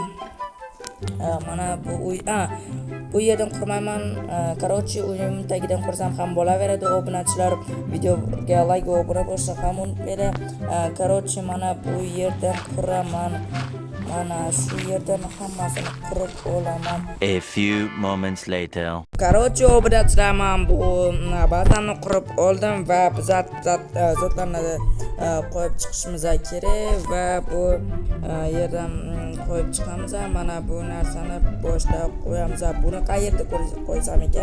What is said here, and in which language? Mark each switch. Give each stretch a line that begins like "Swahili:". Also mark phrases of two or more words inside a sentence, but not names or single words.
Uzbek: Mana bu uy, bu yerdan qurmayman. Короче, uyim tagidan qursam ham bo'laveradi. Obunachilar videoga like va obuna bo'lsa ham unutmanglar. Короче, mana bu yerdan quraman. Mana shu yerdan hammasini qurib olaman.
English: A few moments later.
Uzbek: Короче, obunachilar, men bu bazani qurib oldim va biz zotlarni qo'yib chiqishimiz kerak va bu yerdan qo'yib chiqamiz. Mana bu narsani boshda qo'yamiz. Buni qayerda qo'ysam ekan?